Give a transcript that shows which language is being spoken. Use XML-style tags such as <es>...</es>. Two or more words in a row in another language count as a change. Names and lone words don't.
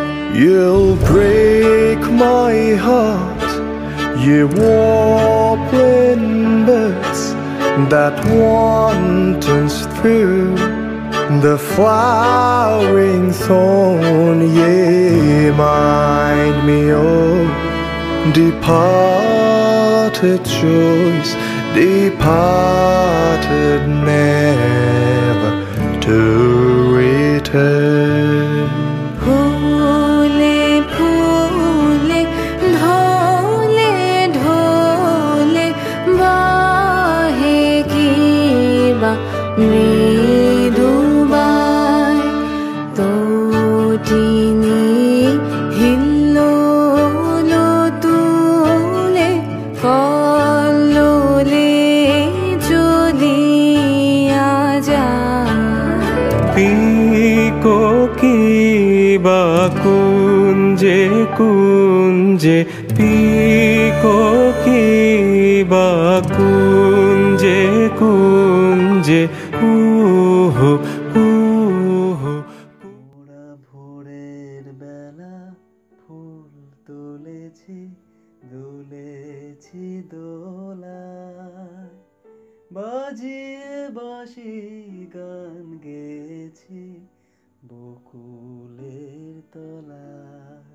<en>You'll break my heart, ye warbling birds that wantons through the flowering thorn. Ye mind me of departed joys, departed never to return.</en> <as>ফুলে ফুলে ঢোলে ঢোলে বহে কিবা মৃদু বায় তটিনী হিল্লোলে তুলে কল্লোলে জলিয়া যায়. পিক কিবা কুঞ্জে কুঞ্জে, পিক কিবা কুঞ্জে কুঞ্জে, উহু উহু.</as> <bn>মোরা ভোরের বেলা ফুল তুলেছি, দুলেছি দোলায়, বাজিয়ে বাঁশি গান গেয়েছি বকুলের তলায়।</bn>